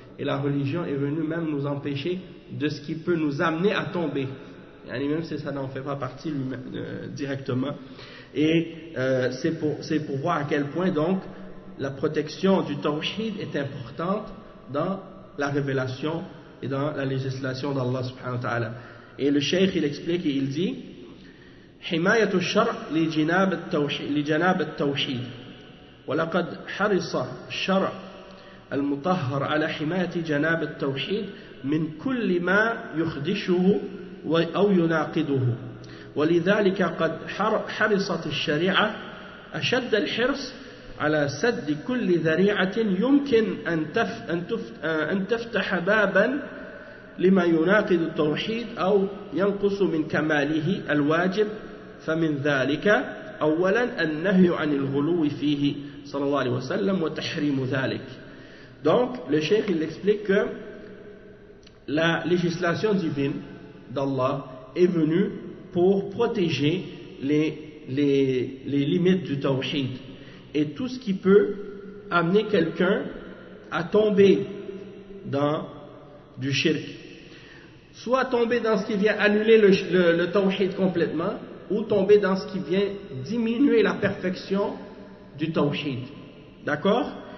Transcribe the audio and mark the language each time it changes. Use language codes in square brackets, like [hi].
[fr] Et la religion est venue même nous empêcher de ce qui peut nous amener à tomber, même si ça n'en fait pas partie directement. Et c'est pour voir à quel point donc la protection du tawhid est importante dans la révélation et dans la législation d'Allah subhanahu wa ta'ala. Et le cheikh il explique et il dit [ar] حماية الشرع لجناب التوحيد ولقد حرص الشرع المطهر على حماية جناب التوحيد من كل ما يخدشه أو يناقضه ولذلك قد حرصت الشريعة أشد الحرص على سد كل ذريعة يمكن أن تفتح بابا لما يناقض التوحيد أو ينقص من كماله الواجب فمن ذلك أولا النهي عن الغلو فيه صلى الله عليه وسلم وتحريم ذلك. [fr] Donc le cheikh il explique que la législation divine d'Allah est venue pour protéger les limites du tawhid et tout ce qui peut amener quelqu'un à tomber dans du shirk, soit tomber dans ce qui vient annuler le tawhid complètement ou tomber dans ce qui vient diminuer la perfection du tawhid. D'accord?